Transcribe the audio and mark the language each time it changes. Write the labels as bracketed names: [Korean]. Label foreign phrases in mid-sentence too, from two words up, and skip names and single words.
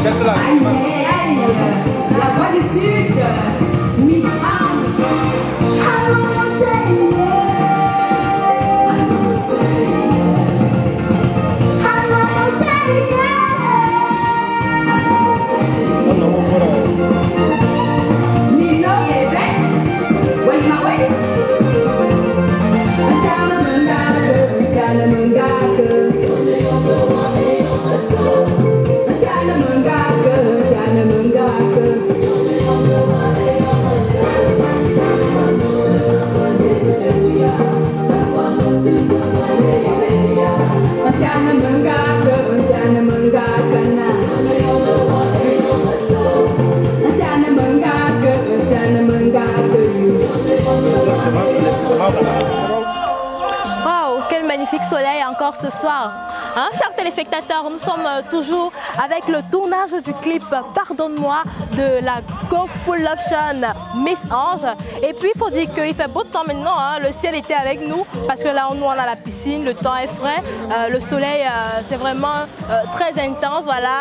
[French] La voix du Sud, Miss Ange. Lino Eves, Waimawe. Atana Mangaka, Atana Mangaka. Atana Mangaka, Atana Mangaka. Atana Mangaka, Atana Mangaka na. Atana Mangaka, Atana Mangaka you. Waouh, quel magnifique soleil encore ce soir. Hein, chers téléspectateurs, nous sommes toujours avec le tournage du clip Pardonne-moi de la Go Full Option Miss Ange. Et puis il faut dire qu'il fait beau temps maintenant, hein. Le ciel était avec nous parce que là nous on a la piscine, le temps est frais, le soleil c'est vraiment très intense, voilà.